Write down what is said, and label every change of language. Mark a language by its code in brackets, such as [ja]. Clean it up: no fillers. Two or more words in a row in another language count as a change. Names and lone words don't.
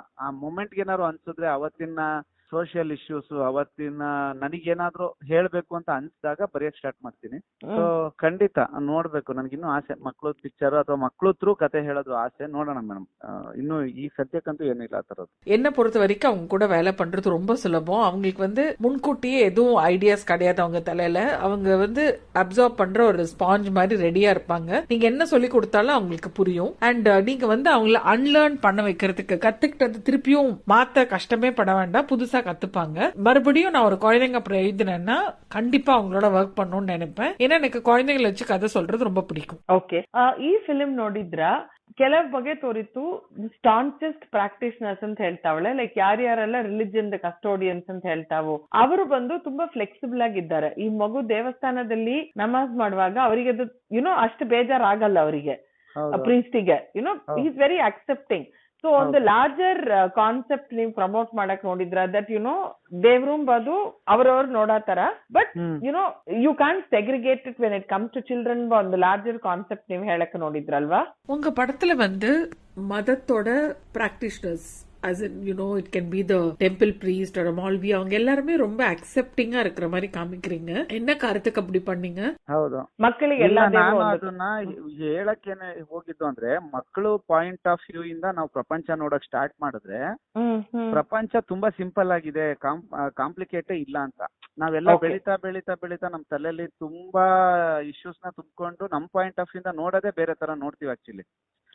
[kn] ಆ ಮೂಮೆಂಟ್ಗೆ ಏನಾದ್ರು ಅನ್ಸಿದ್ರೆ ಅವತ್ತಿನ [en] social issues [kn] ಅವತ್ತಿನ ನನಗೇನಾದ್ರೂ ಹೇಳ್ಬೇಕು ಅಂತ ಅನ್ಸಿದಾಗ ಬರೆಯಕ್ ಸ್ಟಾರ್ಟ್ ಮಾಡ್ತೀನಿ. ಸೊ ಖಂಡಿತ ನೋಡ್ಬೇಕು. ನನ್ಗಿನ್ನೂ ಆಸೆ ಮಕ್ಳು ಪಿಕ್ಚರ್ ಅಥವಾ ಮಕ್ಳು ತ್ರೂ ಕತೆ ಹೇಳೋದು ಆಸೆ. ನೋಡೋಣ ಮೇಡಮ್. ಇನ್ನು ಈ ಸದ್ಯಕ್ಕಂತೂ ಏನಿಲ್ಲ ಆ ತರದ್ದು. [ta] என்ன பொறுத்த வரைக்கும் அவங்க கூட வேலை பண்றது ரொம்ப சுலபம். அவங்களுக்கு வந்து முன்கூட்டியே எதுவும் ஐடியாஸ் கிடையாது அவங்க தலையில. அவங்க வந்து அப்சார்ப் பண்ற ஒரு ஸ்பாஞ்ச் மாதிரி ரெடியா இருப்பாங்க. நீங்க என்ன சொல்லி கொடுத்தாலும் அவங்களுக்கு புரியும். அண்ட் நீங்க வந்து அவங்கள அன்லேர்ன் பண்ண வைக்கிறதுக்கு, கத்துக்கிட்டது திருப்பியும் மாத்த கஷ்டமே பட வேண்டாம், புதுசா கத்துப்பாங்க. மறுபடியும் நான் ஒரு குழந்தைங்க அப்புறம் எழுதினேன்னா கண்டிப்பா அவங்களோட ஒர்க் பண்ணணும்னு நினைப்பேன். ஏன்னா எனக்கு குழந்தைங்களை வச்சு கதை சொல்றது ரொம்ப பிடிக்கும். [kn] ಓಕೆ. ಈ ಫಿಲ್ಮ್ ನೋಡಿದ್ರ ಕೆಲವ್ ಬಗೆ ತೋರಿತ್ತು [en] staunchest practitioners [kn] ಅಂತ ಹೇಳ್ತಾವಳೆ, ಲೈಕ್ ಯಾರ್ಯಾರೆಲ್ಲ [en] religion custodians [kn] ಅಂತ ಹೇಳ್ತಾವೋ ಅವರು ಬಂದು ತುಂಬಾ ಫ್ಲೆಕ್ಸಿಬಲ್ ಆಗಿದ್ದಾರೆ. ಈ ಮಗು ದೇವಸ್ಥಾನದಲ್ಲಿ ನಮಾಜ್ ಮಾಡುವಾಗ ಅವರಿಗೆ ಅದು ಅಷ್ಟು ಬೇಜಾರಾಗಲ್ಲ ಅವರಿಗೆ, ಪ್ರೀಸ್ಟಿಗೆ [en] is very accepting. [kn] ಸೊ ಒಂದು [en] larger concept [kn] ನೀವು ಪ್ರಮೋಟ್ ಮಾಡಕ್ ನೋಡಿದ್ರ ದಟ್ ದೇವ್ರೂಮ್ ಅದು ಅವ್ರವ್ರು ನೋಡಾತರ, [en] but you can segregate it when it comes to children. [kn] ಒಂದು [en] larger concept [kn] ನೀವು ಹೇಳಕ್ ನೋಡಿದ್ರಲ್ವಾ? [ta] உங்க படத்துல வந்து மதத்தோட பிராக்டிஷனர்ஸ் [en] as in it can be the temple priest or a Maulvi, [ta] அவங்க எல்லாரும் ரொம்ப அக்செப்டிங்கா இருக்கிற மாதிரி காமிக்கிறீங்க. என்ன காரணத்துக்கு அப்படி பண்ணீங்க? [kn] ಹೌದು, ಮಕ್ಕಳಿಗೆ ಎಲ್ಲ ನಾನು ಅದನ್ನ ಹೇಳಕ್ಕೇನೆ ಹೋಗಿದ್ದು ಅಂದ್ರೆ ಮಕ್ಕಳು [en] point of view [kn] ಇಂದ ನಾವು ಪ್ರಪಂಚ ನೋಡಕ್ ಸ್ಟಾರ್ಟ್ ಮಾಡಿದ್ರೆ ಪ್ರಪಂಚ ತುಂಬಾ ಸಿಂಪಲ್ ಆಗಿದೆ, ಕಾಂಪ್ಲಿಕೇಟೇ ಇಲ್ಲ ಅಂತ. ನಾವೆಲ್ಲ ಬೆಳಿತಾ ಬೆಳಿತಾ ಬೆಳಿತಾ ನಮ್ ತಲೆಯಲ್ಲಿ ತುಂಬಾ ಇಶ್ಯೂಸ್ ನ ತುಂಬಿಕೊಂಡು ನಮ್ [en] point of view [kn] ಇಂದ ನೋಡೋದೇ ಬೇರೆ ತರ ನೋಡ್ತೀವಿ ಆಕ್ಚುಲಿ.